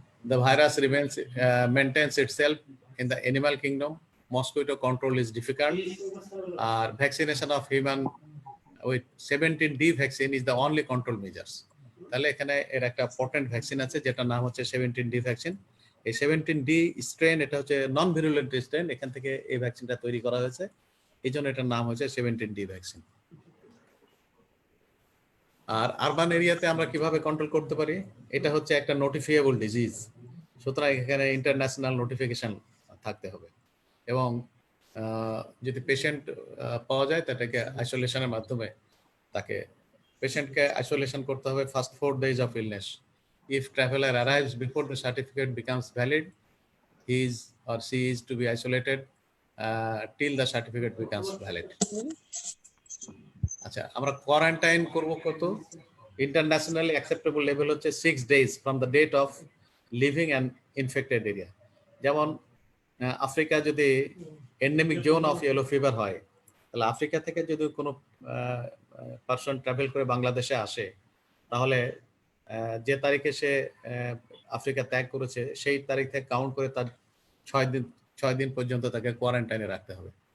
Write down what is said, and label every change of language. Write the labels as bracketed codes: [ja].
[en] The virus remains maintains itself in the animal kingdom. Mosquito control is difficult. Vaccination of human with 17D vaccine is the only control measures. [bn] তাহলে এখানে এর একটা potent vaccine আছে যেটার নাম হচ্ছে 17D vaccine. এই 17D strain, এটা হচ্ছে নন ভিরুলেন্ট স্ট্রেন, এখান থেকে এই ভ্যাকসিনটা তৈরি করা হয়েছে, এই জন্য এটার নাম হচ্ছে 17D ভ্যাকসিন। আর আরবান এরিয়াতে আমরা কিভাবে কন্ট্রোল করতে পারি? এটা হচ্ছে একটা নোটিফিয়েবল ডিজিজ, সুতরাং এখানে ইন্টারন্যাশনাল নোটিফিকেশন থাকতে হবে, এবং যদি পেশেন্ট পাওয়া যায় তাকে আইসোলেশনের মাধ্যমে তাকে পেশেন্টকে আইসোলেশন করতে হবে [en] First 4 days of illness. If traveler arrives before the certificate becomes valid, he is or she is to be isolated till the certificate becomes valid. [bn] আচ্ছা, আমরা কোয়ারেন্টাইন করব কত? [en] Internationally acceptable level হচ্ছে 6 days from the date of leaving and infected area. [bn] যেমন Africa যদি endemic zone of yellow fever হয়, তাহলে Africa থেকে যদি কোনো পারসন ট্রাভেল করে বাংলাদেশে আসে, তাহলে যে তারিখে সে আফ্রিকা ত্যাগ করেছে সেই তারিখ থেকে কাউন্ট করে তার 6 দিন পর্যন্ত তাকে কোয়ারেন্টাইনে রাখতে হবে।